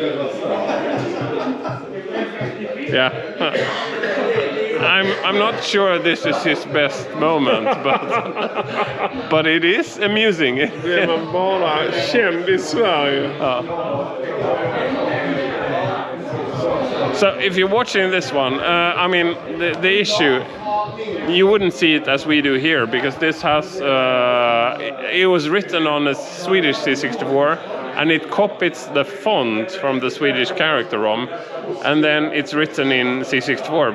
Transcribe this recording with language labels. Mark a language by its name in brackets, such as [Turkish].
[English] Yeah. I'm not sure this is his best moment, but it is amusing. [Swedish] Det var bara känd I Sverige. [English] So if you're watching this one, I mean, the issue, you wouldn't see it as we do here, because this has, it was written on a Swedish C64, and it copies the font from the Swedish character ROM, and then it's written in C64.